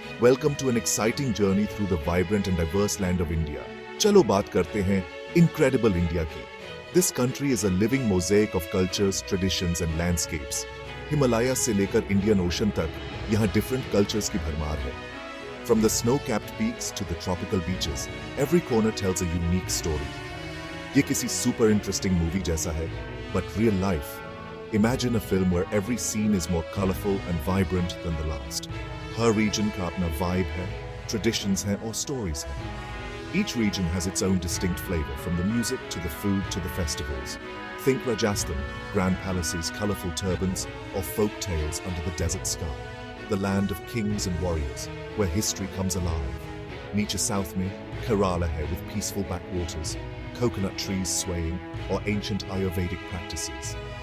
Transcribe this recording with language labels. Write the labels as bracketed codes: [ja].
[en] Welcome to an exciting journey through the vibrant and diverse land of India. [hi] चलो बात करते हैं [en] Incredible India की। This country is a living mosaic of cultures, traditions and landscapes. [hi] Himalaya से लेकर Indian ocean तक यहाँ different cultures की भरमार है। [en] From the snow-capped peaks to the tropical beaches, every corner tells a unique story. [hi] ये किसी [en] super interesting movie [hi] जैसा है, [en] but real life. Imagine a film where every scene is more colorful and vibrant than the last. [hi] हर region का अपना vibe है, traditions हैं और stories हैं. [en] Each region has its own distinct flavor, from the music to the food to the festivals. Think Rajasthan, grand palaces, colorful turbans, or folk tales under the desert sky. The land of kings and warriors, where history comes alive. नीचे south में Kerala है with peaceful backwaters, coconut trees swaying, or ancient Ayurvedic practices.